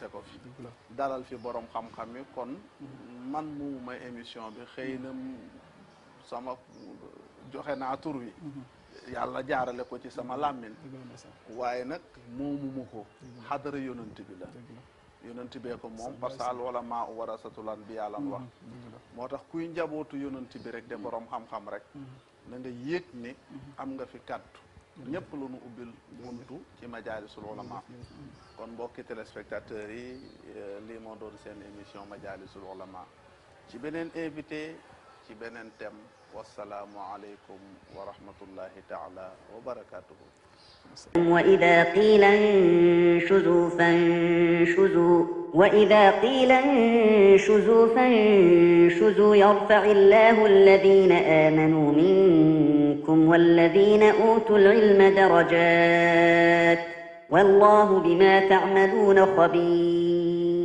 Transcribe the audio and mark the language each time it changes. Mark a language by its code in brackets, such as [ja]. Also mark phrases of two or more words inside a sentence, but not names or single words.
[wo] ko fi dalal fi borom xam-xam yi kon man mu may émission bi xëy na sama joxe naa tur wi yàlla jaarale ko ci sama làmmiñ waaye nag moomuma ko xadara yonent bi la yonent bee ko moom [fr] parce que [ar] العلماء ورثة الأنبياء [wo] lan wax moo tax kuy njabootu yonent bi rek de borom xam-xam rek na nga yëg ni am nga fi kàddu ñëpp lu nu ubbil buntu ci majaalisul ulama kon mbokki téléspectateurs yi lii moo doon seen émission majaalisul ulama ci beneen invité ci beneen thème [ar] والسلام عليكم ورحمة الله تعالى وبركاته وإذا قيل انشزوا فانشزوا يرفع الله الذين آمنوا منكم والذين أوتوا العلم درجات والله بما تعملون خبير